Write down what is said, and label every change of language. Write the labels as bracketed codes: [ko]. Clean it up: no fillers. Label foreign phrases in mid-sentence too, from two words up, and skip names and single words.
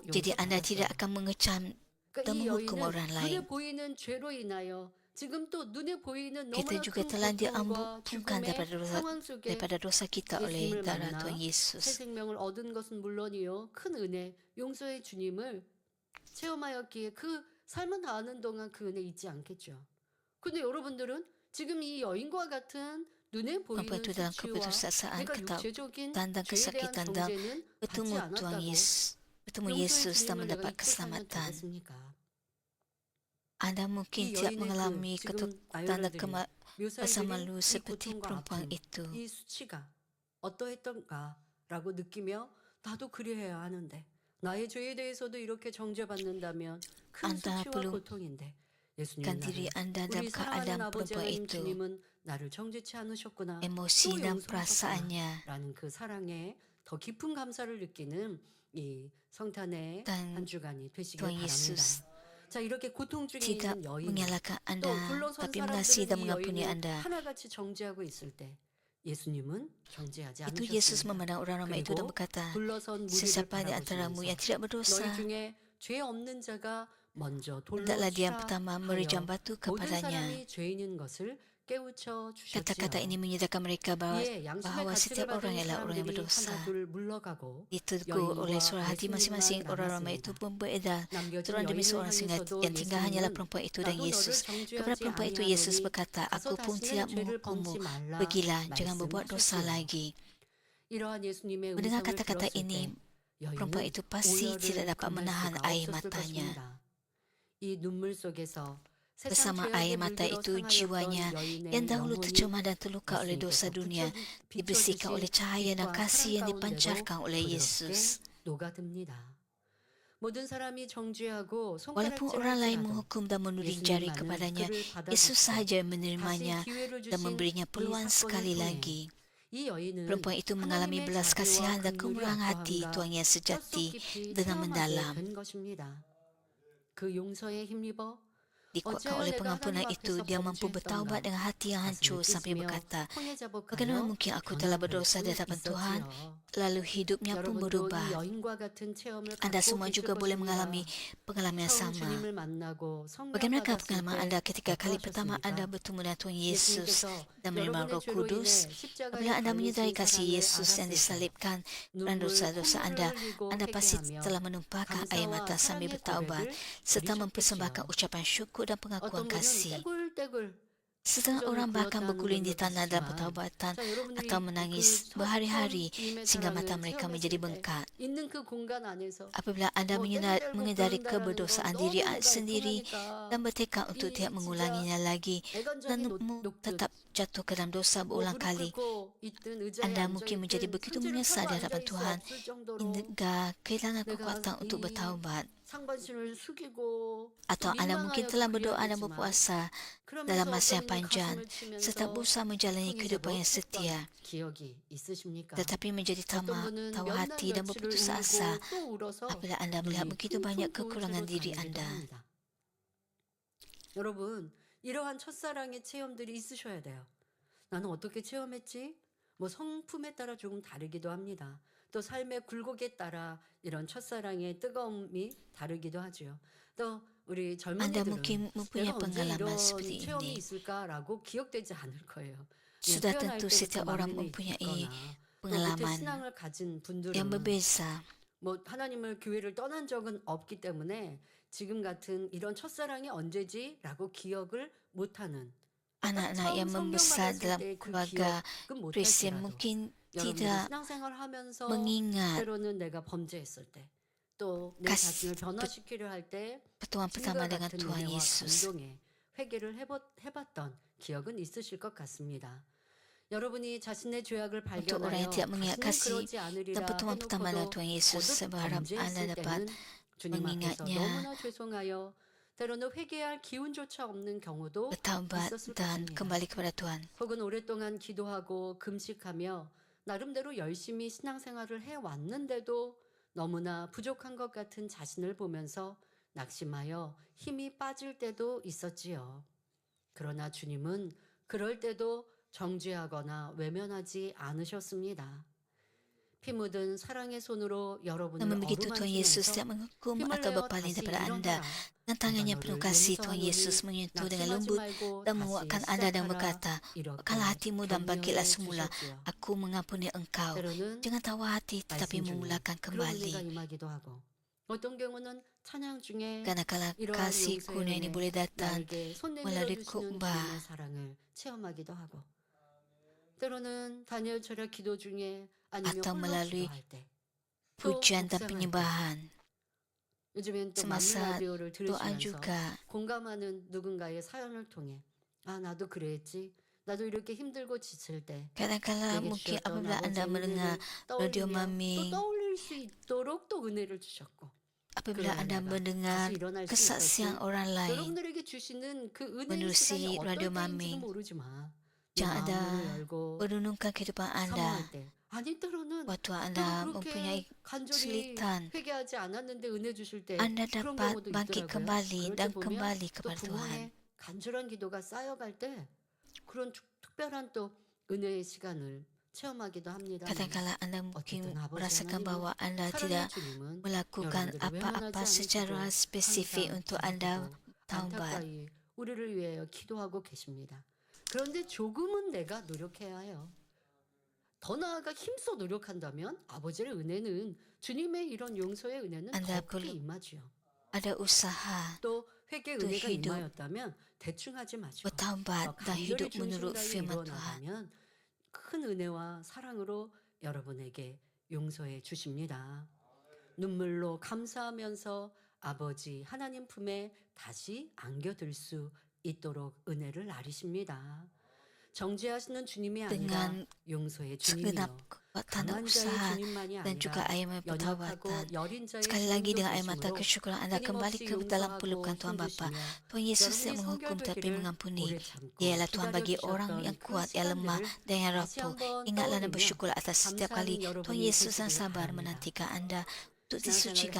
[ms] Jadi anda [ko] 용서받았어요. [ms] tidak akan mengecam [ko] 그러니까 [ms] dan [ko] 이 [ms] menghukum [ko] 여인은 [ms] orang [ko] 눈에 [ms] lain. [ko] 보이는 죄로 인하여 지금 또 눈에 보이는 [ms] Kita [ko] 너무나 [ms] juga [ko] 큰 [ms] telah [ko] 고통과 [ms] diampunkan [ko] 죽음의 상황 속에 [ms] daripada dosa kita oleh [ko] 예수님을 [ms] darah [ko] 만나 [ms] Tuhan [ko] 새 [ms] Yesus. [ko] 생명을 얻은 것은 물론이요 큰 은혜 용서의 주님을 체험하였기에 그 삶을 다하는 동안 그 은혜 잊지 않겠죠. 근데 여러분들은 지금 이 여인과 같은 눈에 보이는 [ms] Perempuan itu dalam [ko] 수치와 [ms] keputusasaan, [ko] 그러니까 육체적인 [ms] ketakutan dan [ko] 죄에 대한 [ms] kesakitan dan [ko] 정죄는 받지 [ms] bertemu Tuhan [ko] 않았다고 [ms] Yesus, bertemu [ko] 용서의 [ms] Yesus dan [ko] 주님을 내가 [ms] mendapat [ko] 잊고 살면 [ms] keselamatan. [ko] 되겠습니까? [ms] Anda mungkin [ko] 이 [ms] tidak [ko] 여인의 [ms] mengalami [ko] 지금 [ms] ketakutan dan [ko] 나열해드린 [ms] rasa [ko] 묘사해드린 [ms] malu [ko] 이 [ms] seperti [ko] 고통과 [ms] perempuan [ko] 아픔, [ms] itu. [ko] 이 수치가 어떠했던가라고 느끼며 나도 그리해야 하는데 나의 죄에 대해서도 이렇게 정죄받는다면 큰 [ms] Anda [ko] 수치와 [ms] perlu [ko] 고통인데 예수님 [ms] kan diri anda dalam [ko] 우리 사랑하는 [ms] keadaan [ko] 아버지 [ms] perempuan [ko] 하나님 [ms] itu, [ko] 주님은 나를 정죄치 않으셨구나 [ms] emosi [ko] 또 [ms] dan [ko] 용서하셨구나 [ms] perasaannya [ko] 라는 그 사랑에 더 깊은 감사를 느끼는 이 성탄의 [ms] dan [ko] 한 주간이 되시길 [ms] Tuhan [ko] 바랍니다. [ms] Yesus [ko] 자 이렇게 고통 중에 [ms] tidak [ko] 있는 여인 [ms] menyalahkan [ko] 또 [ms] anda, [ko] 둘러선 [ms] tapi mengasihi dan [ko] 사람들은 이 [ms] mengampuni [ko] 여인을 [ms] anda. [ko] 하나같이 정죄하고 있을 때 예수님은 정죄하지 [ms] Itu Yesus [ko] 않으셨습니다. [ms] memandang orang ramai itu dan [ko] 그리고 [ms] berkata, [ko] 둘러선 무리를 [ms] sesiapa di antaramu yang [ko] 바라보시면서 [ms] tidak berdosa, [ko] 너희 중에 죄 없는 자가 먼저 돌로 [ms] hendaklah dia yang [ko] 치라 [ms] pertama merejam [ko] 하여 [ms] batu [ko] 모든 [ms] kepadanya. [ko] 사람이 죄인인 것을 깨우쳐 [ms] Kata-kata [ko] 주셨지요. [ms] ini menyadarkan mereka bahawa, [ko] 이에 양심의 [ms] bahawa [ko] 가책을 [ms] setiap orang [ko] 받은 [ms] ialah orang yang [ko] 사람들이 [ms] berdosa. [ko] 하나둘 물러가고 [ms] Ditegur oleh suara hati [ko] 예수님만 [ms] masing-masing, orang ramai itu [ko] 남았습니다. [ms] pun beredar [ko] 남겨진 [ms] seorang demi [ko] 여인을 [ms] seorang, sehingga [ko] 향해서도 [ms] yang tinggal hanyalah [ko] 예수님은 [ms] perempuan itu dan [ko] 나도 너를 [ms] Yesus. Kepada [ko] 정죄하지 [ms] perempuan itu Yesus [ko] 아니하노니 [ms] berkata, [ko] 가서 [ms] aku pun [ko] 다시는 [ms] tidak [ko] 죄를 [ms] menghukummu. [ko] 범치 말라 [ms] Pergilah, jangan berbuat dosa [ko] 말씀하셨지요. [ms] lagi. [ko] 이러한 예수님의 [ms] Mendengar [ko] 음성을 [ms] kata-kata [ko] 들었을 [ms] ini, [ko] 때 [ms] perempuan [ko] 여인은 [ms] itu pasti [ko] 오열을 [ms] tidak dapat [ko] 금할 [ms] menahan [ko] 수가 [ms] air [ko] 없었을 [ms] matanya. [ko] 것입니다. 이 눈물 속에서 세상 [ms] Bersama [ko] 죄악에 [ms] air mata [ko] 물들어 [ms] itu, [ko] 상하였던 [ms] jiwanya [ko] 여인의 [ms] yang dahulu [ko] 영혼이 [ms] tercemar dan terluka oleh dosa [ko] 예수님께서 [ms] dunia dibersihkan oleh [ko] 비춰주신 [ms] cahaya dan [ko] 빛과 [ms] kasih yang [ko] 사랑 [ms] dipancarkan [ko] 가운데로 [ms] oleh [ko] 부드럽게 [ms] Yesus. [ko] 녹아듭니다. 모든 사람이 정죄하고 [ms] Walaupun orang lain [ko] 손가락질할지라도 [ms] menghukum dan menuding [ko] 예수님만은 [ms] jari kepadanya, [ko] 그를 [ms] Yesus [ko] 받아주시고 [ms] sahaja yang menerimanya [ko] 다시 기회를 [ms] dan [ko] 주신 [ms] memberinya [ko] 이 [ms] peluang [ko] 사건을 [ms] sekali [ko] 통해 [ms] lagi. [ko] 이 여인은 [ms] Perempuan itu mengalami [ko] 하나님의 [ms] belas [ko] 자비와 [ms] kasihan dan [ko] 긍휼이 [ms] kemurahan hati [ko] 어떠함과 [ms] Tuhan yang [ko] 뼛속 [ms] sejati [ko] 깊이 [ms] dengan [ko] 체험하게 [ms] mendalam. [ko] 된 것입니다. 그 용서에 힘입어 [ms] Dikuatkan [ko] 어찌하여 [ms] oleh [ko] 내가 [ms] pengampunan [ko] 하나님 [ms] itu, [ko] 앞에서 [ms] dia mampu bertaubat [ko] 범죄했던가 [ms] dengan hati yang hancur [ko] 가슴을 [ms] sampai [ko] 찢으며 [ms] berkata, [ko] 통해 [ms] bagaimana [ko] 자복하여 [ms] mungkin aku telah [ko] 변화될 [ms] berdosa [ko] 수 [ms] di hadapan Tuhan, [ko] 있었지요. [ms] lalu hidupnya pun [ko] 여러분도 이 [ms] berubah. [ko] 여인과 같은 체험을 [ms] Anda [ko] 갖고 [ms] semua [ko] 계실 [ms] juga boleh mengalami [ko] 것입니다. [ms] pengalaman yang [ko] 처음 [ms] sama. [ko] 주님을 만나고 성령 [ms] Bagaimanakah [ko] 받았을 [ms] pengalaman [ko] 때 [ms] Anda ketika kali pertama Anda [ko] 어떠하셨습니까? [ms] bertemu dengan Tuhan Yesus [ko] 예수님께서 [ms] dan menerima [ko] 여러분의 [ms] Roh [ko] 죄로 [ms] Kudus? [ko] 인해 십자가에 [ms] Apabila Anda menyadari [ko] 달리신 [ms] kasih [ko] 사랑을 [ms] Yesus yang [ko] 알았을 때 [ms] disalibkan dan [ko] 눈물 [ms] dosa-dosa [ko] 콧물을 흘리고 [ms] Anda pasti [ko] 회개하며 [ms] telah menumpahkan air [ko] 감사와 [ms] mata sambil [ko] 사랑의 [ms] bertaubat [ko] 고백을 [ms] serta mempersembahkan [ko] 드리셨겠지요. [ms] ucapan syukur dan pengakuan [ko] 어떤 분은 [ms] kasih. [ko] 떼굴떼굴 [ms] Setengah [ko] 성전을 [ms] orang bahkan [ko] 굴렀다는 [ms] berguling di [ko] 분들도 [ms] tanah dalam [ko] 있지만 [ms] pertaubatan [ko] 자 여러분들이 [ms] atau [ko] 그 [ms] menangis [ko] 처음 [ms] berhari-hari [ko] 주님의 [ms] sehingga mata [ko] 사랑을 [ms] mereka menjadi [ko] 체험했을 때 [ms] bengkak. [ko] 있는 그 공간 안에서 [ms] Apabila Anda [ko] 뭐 떼굴떼굴 [ms] menyadari [ko] 굴른다라는 건 [ms] keberdosaan [ko] 너무 [ms] diri [ko] 내가 [ms] sendiri [ko] 애통하니까 [ms] dan bertekad untuk [ko] 이 [ms] tidak [ko] 진짜 [ms] mengulanginya lagi, [ko] 애간장이 [ms] dan [ko] 녹듯 [ms] tetap jatuh ke dalam dosa [ko] 뭐 [ms] berulang [ko] 무릎 [ms] kali, [ko] 꿇고 있든 의자에 [ms] Anda [ko] 앉아 [ms] mungkin menjadi [ko] 있든 [ms] begitu [ko] 상체를 [ms] menyesal [ko] 펴고 [ms] di [ko] 앉아 [ms] hadapan [ko] 있을 수 [ms] Tuhan [ko] 없을 정도로 [ms] hingga kehilangan [ko] 내가 [ms] kekuatan untuk [ko] 이 [ms] bertaubat. [ko] 상반신을 숙이고 또 [ms] Atau Anda mungkin [ko] 민망하여 [ms] telah [ko] 그래야 [ms] berdoa dan [ko] 되지만 [ms] berpuasa dalam [ko] 그러면서 [ms] masa [ko] 어떤 [ms] yang [ko] 이는 [ms] panjang [ko] 가슴을 [ms] serta [ko] 치면서 [ms] berusaha menjalani [ko] 통해 [ms] kehidupan yang [ko] 자복했던 [ms] setia, [ko] 기억이 있으십니까? [ms] tetapi menjadi [ko] 어떤 [ms] tamak, [ko] 분은 [ms] tahu [ko] 몇 날 [ms] hati dan [ko] 며칠을 [ms] berputus asa [ko] 울고 또 울어서 [ms] apabila Anda melihat [ko] 눈이 [ms] begitu banyak [ko] 퉁퉁 부은 [ms] kekurangan [ko] 채로 [ms] diri [ko] 다니기도 [ms] Anda. [ko] 합니다. 여러분, 이러한 첫사랑의 체험들이 있으셔야 돼요. 나는 어떻게 체험했지? 뭐 성품에 따라 조금 다르기도 합니다. 또 삶의 굴곡에 따라 이런 첫사랑의 뜨거움이 다르기도 하죠. 또 우리 [ms] Anda [ko] 젊은이들은 [ms] mungkin mempunyai [ko] 내가 언제 [ms] pengalaman [ko] 이런 [ms] seperti [ko] 체험이 [ms] ini. [ko] 있을까라고 기억되지 않을 거예요. 그냥 [ms] Sudah [ko] 태어날 [ms] tentu [ko] 때부터 [ms] setiap orang [ko] 만민에 [ms] mempunyai [ko] 있거나 또 밑에 [ms] pengalaman [ko] 신앙을 가진 [ms] yang [ko] 분들은 [ms] berbeza. [ko] 뭐 하나님을 교회를 떠난 적은 없기 때문에 지금 같은 이런 첫사랑이 언제지라고 기억을 못하는 딱 [ms] Anak-anak yang [ko] 처음 성경 [ms] membesar [ko] 받았을 [ms] dalam [ko] 때 그 [ms] keluarga [ko] 기억은 [ms] Kristen [ko] 못할지라도 [ms] mungkin [ko] 여러분들이 [ms] tidak [ko] 신앙생활 하면서 [ms] mengingat [ko] 때로는 내가 범죄했을 때 또 내 [ms] kasih [ko] 자신을 변화시키려 할 때 [ms] pertemuan pertama [ko] 지금과 [ms] dengan [ko] 같은 [ms] Tuhan [ko] 은혜와 [ms] Yesus. [ko] 감동에 회개를 해봤던 기억은 있으실 것 같습니다. 여러분이 자신의 죄악을 [ms] Untuk orang yang [ko] 발견하여 [ms] tidak mengingat [ko] 다시는 [ms] kasih [ko] 그러지 [ms] dan [ko] 않으리라 [ms] pertemuan pertama dengan [ko] 해놓고도 [ms] Tuhan Yesus, [ko] 거듭 [ms] saya berharap Anda [ko] 범죄했을 [ms] dapat [ko] 때는 주님 앞에서 [ms] mengingatnya, [ko] 너무나 죄송하여 때로는 회개할 기운조차 없는 경우도 [ms] bertaubat [ko] 있었을 [ms] dan [ko] 것입니다. [ms] kembali kepada Tuhan. [ko] 혹은 오랫동안 기도하고 금식하며 나름대로 열심히 신앙생활을 해왔는데도 너무나 부족한 것 같은 자신을 보면서 낙심하여 힘이 빠질 때도 있었지요. 그러나 주님은 그럴 때도 정죄하거나 외면하지 않으셨습니다. 피 묻은 사랑의 손으로 여러분을 [ms] Namun begitu Tuhan Yesus [ko] 어루만지면서 [ms] tidak menghukum [ko] 힘을 [ms] atau [ko] 내어 [ms] berpaling [ko] 다시 [ms] daripada Anda, [ko] 일어나라. [ms] dan [ko] 내가 [ms] tangannya penuh [ko] 너를 [ms] kasih Tuhan Yesus [ko] 용서하노니 [ms] menyentuh dengan [ko] 낙심하지 [ms] lembut [ko] 말고 [ms] dan [ko] 다시 [ms] menguatkan Anda dan [ko] 시작하라. [ms] berkata, [ko] 이렇게 [ms] "Bukalah hatimu dan bangkitlah [ko] 격려해 [ms] semula. [ko] 주셨지요. [ms] Aku mengampuni engkau. [ko] 때로는 [ms] Jangan tawar hati tetapi [ko] 말씀 중에 [ms] memulakan [ko] 그런 은혜가 [ms] kembali." [ko] 임하기도 하고 어떤 경우는 찬양 중에 [ms] Karena kalau [ko] 이러한 [ms] kasih [ko] 용서의 [ms] kurnia ini [ko] 은혜 [ms] boleh datang [ko] 나에게 손 내밀어 [ms] melalui [ko] 주시는 [ms] khotbah, [ko] 주님의 사랑을 체험하기도 하고 때로는 다니엘처럼 기도 중에 아니면 [ms] atau [ko] 홀로 [ms] melalui [ko] 기도할 때 또 [ms] pujian dan [ko] 묵상할 때 [ms] penyembahan. [ko] 요즘엔 또 만민 [ms] Semasa [ko] 라디오를 [ms] doa [ko] 들으시면서 [ms] juga, [ko] 공감하는 누군가의 사연을 통해 아 나도 그랬지 나도 이렇게 힘들고 지칠 때 [ms] kadang-kala [ko] 내게 [ms] mungkin [ko] 주셨던 [ms] apabila Anda [ko] 아버지의 [ms] mendengar [ko] 은혜를 [ms] radio [ko] 떠올리며 또 [ms] Mami, [ko] 떠올릴 수 있도록 또 은혜를 주셨고 [ms] apabila [ko] 그러나 [ms] Anda [ko] 내가 [ms] mendengar [ko] 다시 일어날 수 [ms] kesaksian [ko] 있었지 [ms] orang lain [ko] 여러분들에게 주시는 그 은혜의 [ms] menerusi [ko] 시간이 [ms] radio [ko] 어떨 때인지도 [ms] Mami, [ko] 모르지만 내 [ms] jangan Anda [ko] 마음을 열고 [ms] merenungkan kehidupan Anda [ko] 사모할 때 아니 때로는 [ms] waktu [ko] 내가 [ms] Anda mempunyai [ko] 그렇게 간절히 [ms] kesulitan. [ko] 회개하지 않았는데 은혜 주실 때 [ms] Anda [ko] 그런 [ms] dapat [ko] 경우도 [ms] bangkit [ko] 있더라고요. [ms] kembali [ko] 그럴 때 [ms] dan [ko] 보면 [ms] kembali [ko] 또 [ms] kepada Tuhan. [ko] 부모의 간절한 기도가 쌓여갈 때 그런 특별한 또 은혜의 시간을 체험하기도 합니다. [ms] Kadang-kala Anda mungkin [ko] 어쨌든 아버지 [ms] merasakan [ko] 하나님은 [ms] bahwa Anda [ko] 사랑의 [ms] tidak [ko] 주님은 [ms] melakukan [ko] 여러분들을 [ms] apa-apa [ko] 외면하지 [ms] secara [ko] 않으시고 [ms] spesifik [ko] 항상 [ms] untuk Anda [ko] 기쁘고 [ms] taubat. [ko] 안타까이 우리를 위하여 기도하고 계십니다. 그런데 조금은 내가 노력해야 해요. 더 나아가 힘써 노력한다면 아버지의 은혜는 주님의 이런 용서의 은혜는 [ms] Anda [ko] 더 크게 [ms] perlu [ko] 임하지요. [ms] ada usaha [ko] 또 회개 또 은혜가 [ms] hidup [ko] 임하였다면 대충 하지 마시고 [ms] bertaubat [ko] 더 [ms] dan [ko] 간절히 [ms] hidup menurut [ko] 중심다에 [ms] firman Tuhan. [ko] 이루어나가면 큰 은혜와 사랑으로 여러분에게 용서해 주십니다. 눈물로 감사하면서 아버지 하나님 품에 다시 안겨들 수 있도록 은혜를 나리십니다. 정죄하시는 주님이 아니라 [ms] dengan [ko] 용서의 [ms] segenap [ko] 주님이요. [ms] kekuatan dan [ko] 강한 자의 [ms] usaha [ko] 주님만이 [ms] dan juga [ko] 아니라 [ms] ayam [ko] 연약하고 [ms] pertawatan. [ko] 여린 자의 [ms] Sekali lagi [ko] 주님도 [ms] dengan air mata [ko] 계심으로 [ms] kesyukuran anda kembali [ko] 끊임없이 [ms] ke dalam [ko] 용서하고 [ms] pelukan Tuhan Bapa. [ko] 힘주시며 [ms] Tuhan Yesus [ko] 여러분이 [ms] tidak menghukum tapi [ko] 성결되기를 [ms] mengampuni. [ko] 오래 참고 [ms] Ialah Tuhan bagi orang [ko] 기다려주셨던 [ms] yang [ko] 그 [ms] kuat, yang lemah [ko] 시간들을 [ms] dan yang [ko] 다시 [ms] rapuh. [ko] 한번 [ms] Ingatlah dan [ko] 떠올리며 [ms] bersyukur atas setiap kali [ko] 감사하는 [ms] Tuhan [ko] 여러분이 [ms] Yesus yang [ko] 되시기를 [ms] sabar [ko] 바랍니다. [ms] menantikan anda untuk [ko] 신앙생활을 [ms] disucikan,